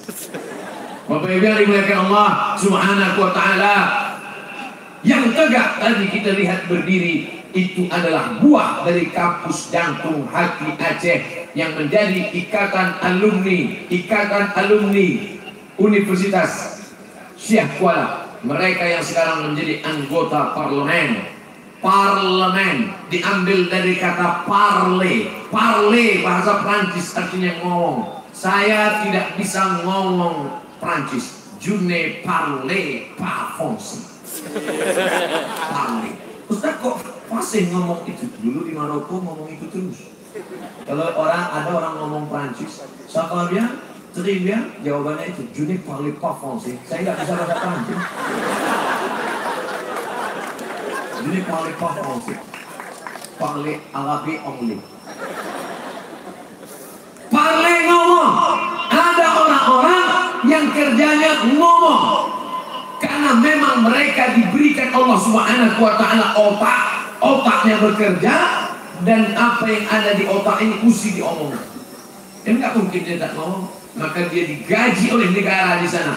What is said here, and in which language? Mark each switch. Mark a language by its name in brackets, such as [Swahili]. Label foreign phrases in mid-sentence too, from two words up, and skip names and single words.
[Indonesian] Bapak Ibu yang dimuliakan [Arabic] الله سبحانه وتعالى, [Indonesian] yang tegak tadi kita lihat berdiri itu adalah buah dari kampus jantung hati Aceh yang menjadi ikatan alumni Universitas Syekh Kuala. Mereka yang sekarang menjadi anggota parlemen diambil dari kata parle bahasa Prancis, artinya ngomong. Saya tidak bisa ngomong Prancis. [French] Je ne parle pas français. [Indonesian] Parle. Ustaz kok fasih ngomong itu? Dulu di Maroko ngomong itu terus. Kalau ada orang ngomong Prancis, siapa dia? Trivia, jawabannya itu [French] je ne parle pas français. [Indonesian] Saya nggak bisa bahasa Prancis. [French] Je ne parle pas français. Parle arabe anglais. Parle ngomong. [Indonesian] Ada orang-orang yang kerjanya ngomong. Karena memang mereka diberikan [Arabic] الله سبحانه وتعالى [Indonesian] otaknya bekerja, dan apa yang ada di otak ini mesti diomongkan. Dan nggak mungkin dia tak ngomong, maka dia digaji oleh negara di sana.